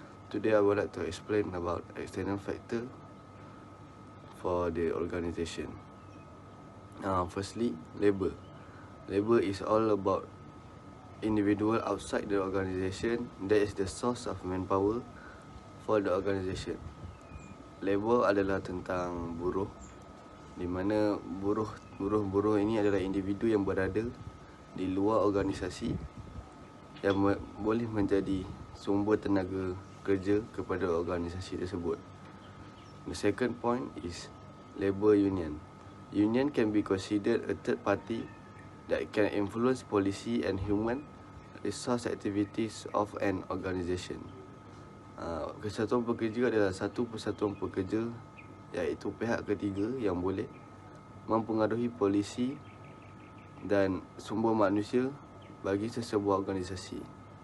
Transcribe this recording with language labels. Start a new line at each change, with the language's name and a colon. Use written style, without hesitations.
English: Today I would like to explain about external factor for the organization. Firstly, labor. Labor is all about individual outside the organization that is the source of manpower for the organization.
Malay: Labor adalah tentang buruh, di mana buruh ini adalah individu yang berada di luar organisasi yang boleh menjadi sumber tenaga kerja kepada organisasi tersebut.
English: The second point is labor union. Union can be considered a third party that can influence policy and human resource activities of an organisation.
Malay: Kesatuan pekerja adalah satu persatuan pekerja, iaitu pihak ketiga yang boleh mempengaruhi polisi dan sumber manusia bagi sesebuah organisasi.